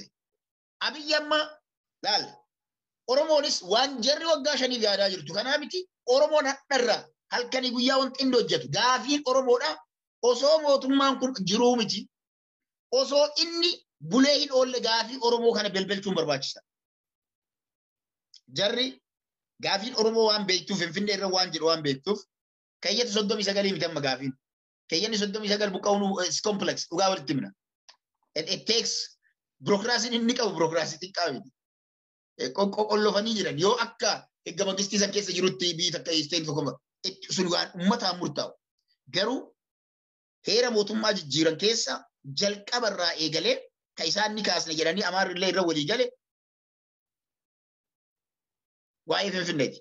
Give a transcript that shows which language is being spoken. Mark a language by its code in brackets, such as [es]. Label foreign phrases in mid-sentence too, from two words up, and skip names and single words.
[om] Abiyyi amma laal Oromoonis waan jarri waggaa 5 yaadaa jirtu kanaa miti Oromoon hadharraa halkanii guyyaa wanti inni hojjetu gaafiin Oromoodha osoo mootummaan kun jiruu miti. Osoo inni bulee hin oolle gaafii Oromoo kana belbelchuun barbaachisa. Jarri gaafiin Oromoo waan beektuuf Finfinnee irra waan jedhu waan beektuuf keeyyata 39 miti amma gaafiin. Keeyyanni 39 buqqa'uun [en] is complex [om] dhugaa walitti himna. [en] It takes bureaucracy [om] inni qabu bureaucracy xiqqaa miti. Qoqqollofanii jiran yoo akka eegga mangistii san keessa jirutti biyyi takka isteen tokko sun waan uummataan murtaa'u. Garuu heera mootummaa jijjiiran keessa jalqabarraa eegalee ka isaan ni kaasne jedhanii Amaarrillee irra walii gale waa'ee Finfinneeti.